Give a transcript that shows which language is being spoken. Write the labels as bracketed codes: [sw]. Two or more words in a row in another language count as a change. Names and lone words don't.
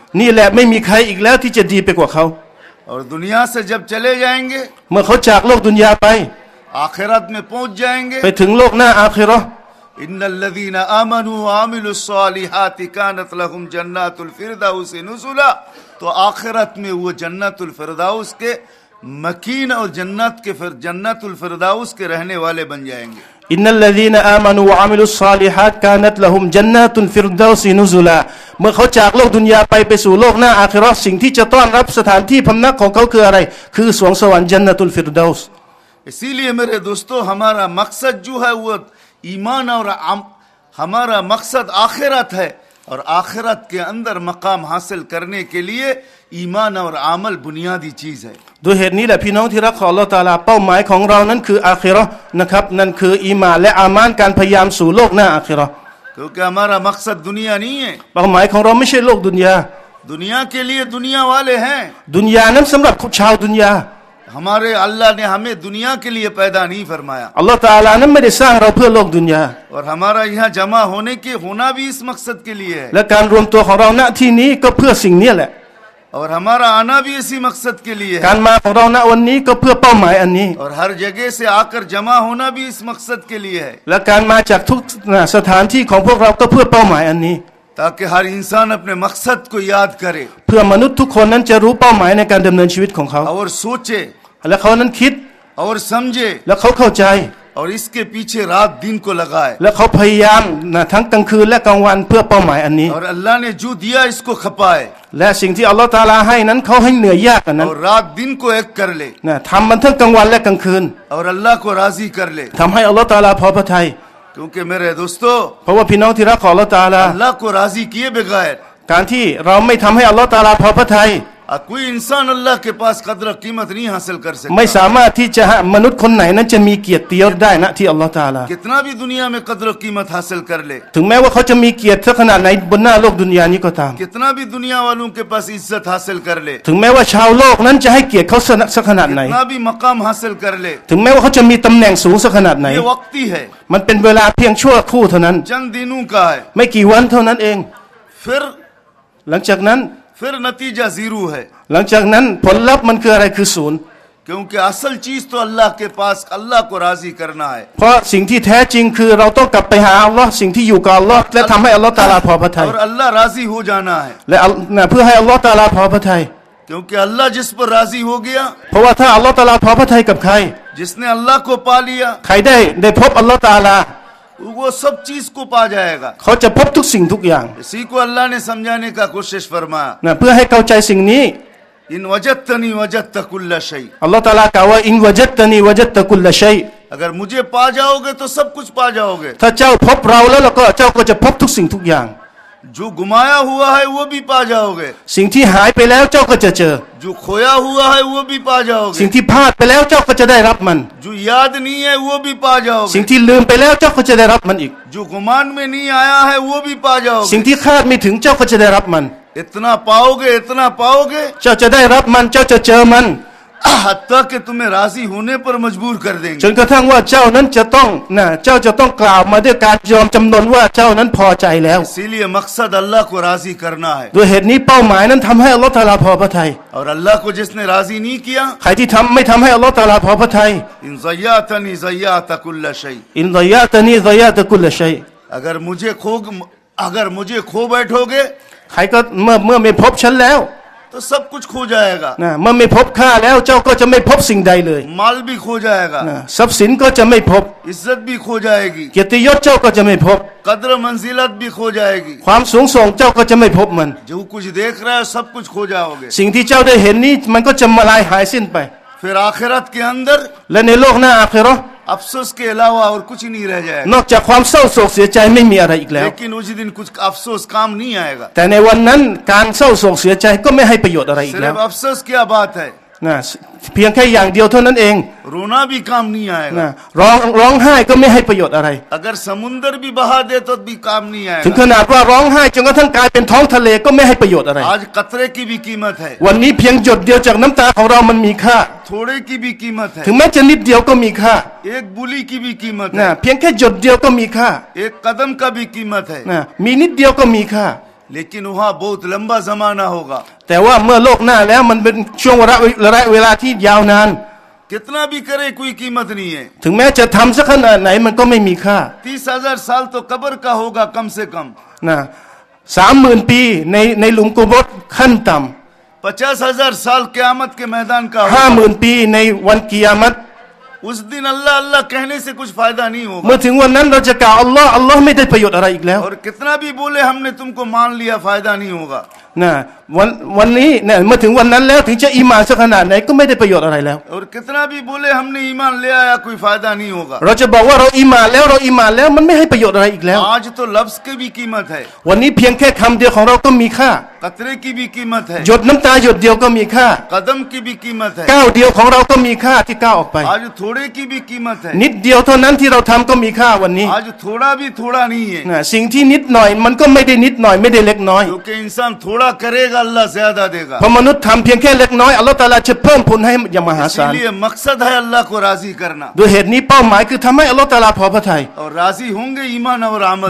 [th] นี่แหละไม่มีใครอีกแล้วที่จะดีไปกว่าเขา [hi] और दुनिया से जब चले जाएंगे [th] เมื่อเขาจากโลกดุนยาไป [hi] आखिरत में पहुंच जाएंगे [th] ไปถึงโลกหน้าอาคิเราะห์ [ar] إن الذين آمنوا وعملوا الصالحات كانت لهم جنات الفردوس نزلا [hi] तो आखिरत में वो जन्नतुल फिरदौस के मकीन और जन्नतुल फिरदौस के रहने वाले बन जाएंगे [ar] إن الذين آمنوا وعملوا الصالحات كانت لهم جنات الفردوس نزلا [th] เมื่อเขาจากโลกดุนยาไปสู่โลกหน้าอาคิเราะห์สิ่งที่จะต้อนรับสถานที่พำนักของเขาคืออะไรคือสวงสวรรค์ญันนาตุลฟิรดาวส์ [hi] इसीलिए मेरे दोस्तों हमारा मकसद जो है वो ईमान और हमारा मकसद आखिरत है और आखिरत के अंदर मकाम हासिल करने के लिए ईमान और अमल बुनियादी चीज है [th] ด้วยเหตุนี้แหละพี่น้องที่รักของอัลเลาะห์ตะอาลาเป้าหมายของเรานั้นคืออาคิเราะห์นะครับนั่นคืออีหม่านและอามันการพยายามสู่โลกหน้าอาคิเราะห์ [hi] क्योंकि हमारा मकसद दुनिया नहीं है [th] เป้าหมายของเราไม่ใช่โลกดุนยา [hi] दुनिया के लिए दुनिया वाले हैं [th] ดุนยานั้นสำหรับชาวดุนยา [hi] हमारे अल्लाह ने हमें दुनिया के लिए पैदा नहीं फरमाया [th] อัลเลาะห์ตะอาลานั้นไม่ได้สร้างเราเพื่อโลกดุนยา [hi] और हमारा यहाँ जमा होना भी इस मकसद के लिए है [th] และการรวมตัวของเราณที่นี้ก็เพื่อสิ่งนี้แหละ [hi] और हमारा आना भी इसी मकसद के लिए [th] กา [hi] है [th] รมาของเราณวันนี้ก็เพื่อเป้าหมายอันนี้ [hi] और हर जगह से आकर जमा होना भी इस मकसद के लिए है [th] และการมาจากทุกสถานที่ของพวกเราก็เพื่อเป้าหมายอันนี้ [hi] ताकि हर इंसान अपने मकसद को याद करे [th] เพื่อมนุษย์ทุกคนนั้นจะรู้เป้าหมายในการดำเนินชีวิตของเขา [hi] और सोचे [th] และเขานั้นคิด [hi] और समझे [th] และเขาเข้าใจ [hi] और इसके पीछे रात दिन को लगाए [th] และเขาพยายามทั้งกลางคืนและกลางวันเพื่อเป้าหมายอันนี้ [hi] और अल्लाह ने जो दिया इसको खपाए [th] และสิ่งที่อัลลอฮฺตะอาลาให้นั้นเขาให้เหนื่อยยากกันนั้น [hi] और रात दिन को एक कर ले [th] ทำมันทั้งกลางวันและกลางคืน [hi] और अल्लाह को राजी कर ले [th] ทำให้อัลลอฮฺตะอาลาพอพระทัย [hi] क्योंकि मेरे दोस्तों [th] เพราะว่าพี่น้องที่รักของอัลลอฮฺตะอาลา [hi] अल्लाह को राजी किए बगैर [th] การที่เราไม่ทำให้อัลลอฮฺตะอาลาพอพระทัย [hi] कोई इंसान अल्लाह के पास कदर कीमत नहीं हासिल कर [th] ไม่ [hi] सकता [th] สามารถที่จะมนุษย์คนไหนนั้นจะมีเกียรติยศได้นะที่อัลลอฮฺตะอาลา [hi] कितना भी दुनिया में कदर कीमत हासिल कर ले [th] ถึงแม้ว่าเขาจะมีเกียรติสักขนาดไหนบนหน้าโลกดุนยานี้ก็ตาม [hi] कितना भी दुनिया वालों के पास इज्जत हासिल कर ले [th] ถึงแม้ว่าชาวโลกนั้นจะให้เกียรติเขาสักขนาดไหน [hi] कितना भी मकाम हासिल कर ले [th] ถึงแม้ว่าเขาจะมีตำแหน่งสูงสักขนาดไหน [hi] ये वक्ती है [th] มันเป็นเวลาเพียงชั่วครู่เท่านั้น [hi] चंद दिनों का है [th] ไม่กี่วันเท่านั้นเอง [hi] फिर [th] หลังจากนั้น [hi] नतीजा जीरो है [th] หลังจากนั้นผลลัพธ์มันคืออะไรคือศูนย์ [hi] क्योंकि असल चीज तो अल्लाह के पास अल्लाह को राजी करना है [th] เพราะสิ่งที่แท้จริงคือเราต้องกลับไปหาอัลลอฮ์สิ่งที่อยู่กับอัลลอฮ์และทำให้อัลลอฮ์ตะอาลาพอพระทัย [hi] और अल्लाह राजी हो जाना है [th] และเพื่อให้อัลลอฮ์ตะอาลาพอพระทัย [hi] क्योंकि अल्लाह जिस पर राजी हो गया [th] เพราะว่าถ้าอัลลอฮ์ตะอาลาพอพระทัยกับใคร [hi] जिसने अल्लाह को पा लिया [th] ใครได้พบอัลลอฮ์ตะอาลา [hi] वो सब चीज को पा जाएगा [th] เขาจะพบทุกสิ่งทุกอย่าง [hi] इसी को अल्लाह ने समझाने का कोशिश फरमाया [th] เพื่อให้เข้าใจสิ่งนี้ [ar] إن وجدتني وجدت كل شيء [th] อัลลอฮ์ตะอาลากล่าวว่า [ar] إن وجدتني وجدت كل شيء [hi] अगर मुझे पा जाओगे तो सब कुछ पा जाओगे [th] ถ้าเจ้าพบเราแล้วเจ้าก็จะพบทุกสิ่งทุกอย่าง [hi] जो गुमाया हुआ है वो भी पा जाओगे [th] สิ่งที่หายไปแล้วเจ้าก็จะเจอ [hi] जो खोया हुआ है वो भी पा [th] สิ่ง [hi] जाओगे [th] ที่พลาดไปแล้วเจ้าก็จะได้รับมัน [hi] जो याद नहीं है वो भी पा [th] สิ่ง [hi] जाओगे [th] ที่ลืมไปแล้วเจ้าก็จะได้รับมันอีก [hi] जो गुमान में नहीं आया है वो भी पा [th] สิ่ง [hi] जाओगे [th] ที่คาดไม่ถึงเจ้าก็จะได้รับมัน [hi] इतना पाओगे [th] เจ้าจะได้รับมันเจ้าจะเจอมัน [hi] हत्ता कि तुम्हें राजी होने पर मजबूर कर [th] จ [hi] देंगे [th] นกระทั่งว่าเจ้านั้นจะต้องเจ้าจะต้องกล่าวมาด้วยการยอมจำนนว่าเจ้านั้นพอใจแล้ว [hi] इसीलिए मकसद अल्लाह को राजी करना है [th] ด้วยเหตุนี้เป้าหมายนั้นทำให้อัลลอฮฺตะอาลาพอพระทัย [hi] और अल्लाह को जिसने राजी नहीं किया [th] ใครที่ไม่ทำให้อัลลอฮฺตะอาลาพอพระทัย [ar] إن ضيعتني ضيعت كل شيء إن ضيعتني ضيعت كل شيء [hi] अगर मुझे खो बैठोगे [th] ใครก็เมื่อไม่พบฉันแล้ว [hi] तो सब कुछ खो जाएगा [th] เมื่อไม่พบข้าแล้วเจ้าก็จะไม่พบสิ่งใดเลย [hi] माल भी खो जाएगा [th] ทรัพย์สินก็จะไม่พบ [hi] इज्जत भी खो जाएगी [th] เกียรติยศเจ้าก็จะไม่พบ [hi] कद्र मंजिलत भी खो जाएगी [th] ความสูงส่งเจ้าก็จะไม่พบมัน [hi] जो कुछ देख रहा है सब कुछ खो जाओगे [th] สิ่งที่เจ้าได้เห็นนี้มันก็จะมาลายหายสิ้นไป [hi] फिर आखिरत के अंदर [th] และในโลกหน้าอาคิเราะห์ [hi] अफसोस के अलावा और कुछ नहीं रह जाएगा [th] นอกจากความเศร้าโศกเสียใจไม่มีอะไรอีกแล้ว [hi] लेकिन उस दिन कुछ अफसोस काम नहीं आएगा [th] แต่ในวันนั้นการเศร้าโศกเสียใจก็ไม่ให้ประโยชน์อะไรอีกแล้ว [hi] सिर्फ अफसोस क्या बात है [th] เพียงแค่อย่างเดียวเท่านั้นเอง [hi] रोना भी काम नहीं आएगा [th] ร้องไห้ก็ไม่ให้ประโยชน์อะไร [hi] अगर समुंदर भी बहा दे तो भी काम नहीं [th] ถึงข [hi] आएगा [th] นาดว่าร้องไห้จนกระทั่งกลายเป็นท้องทะเลก็ไม่ให้ประโยชน์อะไร [hi] आज कतरे की भी कीमत है [th] วันนี้เพียงหยดเดียวจากน้ำตาของเรามันมีค่า [hi] थोड़े की भी कीमत है [th] ถึงแม้จะนิดเดียวก็มีค่า [hi] एक बुली की भी कीमत [th] นะ [hi] है [th] เพียงแค่หยดเดียวก็มีค่า [hi] एक कदम का भी कीमत है [th] นะมีนิดเดียวก็มีค่า [hi] लेकिन वहाँ बहुत लंबा जमाना होगा [th] แต่ว่าเมื่อโลกหน้าแล้วมันเป็นช่วงระยะเวลาที่ยาวนาน [hi] कितना भी करे कोई कीमत नहीं है [th] ถึงแม้จะทำสักขนาดไหนมันก็ไม่มีค่า [hi] 30,000 साल तो कब्र का होगा कम से कम [th] นะ30,000 ปีในหลุมกุโบร์ขั้นต่ [hi] 50,000 साल क़यामत के मैदान का [th] ำ [hi] होगा [th] 50,000 ปีในวันกิยามัต [hi] उस दिन अल्लाह अल्लाह कहने से कुछ फायदा नहीं होगा [th] เมื่อถึงวันนั้นเราจะกล่าวอัลลอฮ์ไม่ได้ประโยชน์อะไรอีกแล้ว [hi] और कितना भी बोले हमने तुमको मान लिया फायदा नहीं होगा [th] นะวันนี้เนี่ยเมื่อถึงวันนั้นแล้วถึงจะอีหม่านสักขนาดไหนก็ไม่ได้ประโยชน์อะไรแล้ว [hi] और कितना भी बोले हमने ईमान ले आया कोई फायदा नहीं होगा [th] เราจะบอกว่าเราอีหม่านแล้วมันไม่ให้ประโยชน์อะไรอีกแล้ว [hi] आज तो लफ्ज की भी कीमत है [th] วันนี้เพียงแค่คำเดียวของเราก็มีค่า [hi] कतरे की भी कीमत है [th] หยดน้ำตาหยดเดียวก็มีค่า [hi] कदम की भी कीमत है [th] ก้าวเดียวของเราก็มีค่าที่ก้าวออกไป [hi] आज थोड़े की भी कीमत है [th] นิดเดียวเท่านั้นที่เราทำก็มีค่าวันนี้ [hi] आज थोड़ा भी थोड़ा नहीं है [th] สิ่งที่นิดหน่อยมันก็ไม่ได้นิดหน่อยไม่ได้เล็กน้อย [hi] क्योंकि इंसान थोड़ा थोड़ा करेगा अल्लाह ज्यादा देगा [th] เพราะมนุษย์ทำเพียงแค่เล็กน้อยอัลลอฮฺตะอาลาจะเพิ่มผลให้อย่างมหาศาล [hi] इसलिए मकसद है अल्लाह को राजी करना [th] ด้วยเหตุนี้เป้าหมายคือทำให้อัลลอฮฺตะอาลาพอพระทัย [hi] और राजी होंगे ईमान और अमल